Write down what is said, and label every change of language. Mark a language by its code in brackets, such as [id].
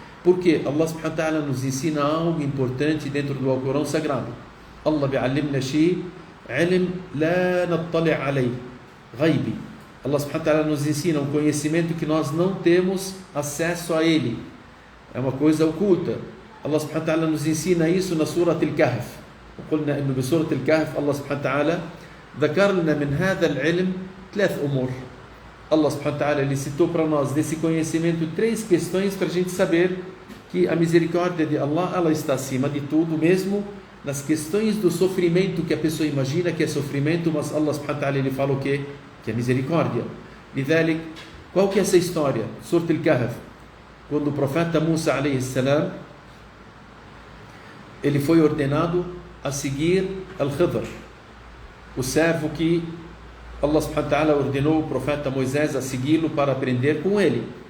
[pt] Porque Allah subhanahu wa ta'ala nos ensina algo importante dentro do Alcorão Sagrado. [ar] Allah bi'allimna shi' ilm la nattali' alayh, ghaibi. [pt] Allah subhanahu wa ta'ala nos ensina um conhecimento que nós não temos acesso a ele. É uma coisa oculta. Allah subhanahu wa ta'ala nos ensina isso na Surah Al-Kahf. [ar] وقلنا إنه بسورة الكهف الله سبحانه وتعالى ذكر لنا من هذا العلم 3 أمور. [pt] Allah subhanahu wa ta'ala, ele citou para nós desse conhecimento 3 questões para a gente saber que a misericórdia de Allah, ela está acima de tudo, mesmo nas questões do sofrimento que a pessoa imagina que é sofrimento, mas Allah subhanahu wa ta'ala, ele fala o quê? Que é misericórdia. [ar] لذلك, [pt] qual que é essa história? Surah Al-Kahf, quando o profeta Musa alayhi salam, ele foi ordenado a seguir Al-Khidr, o servo que Allah subhanahu wa ta'ala ordenou o profeta Moisés a segui-lo para aprender com ele.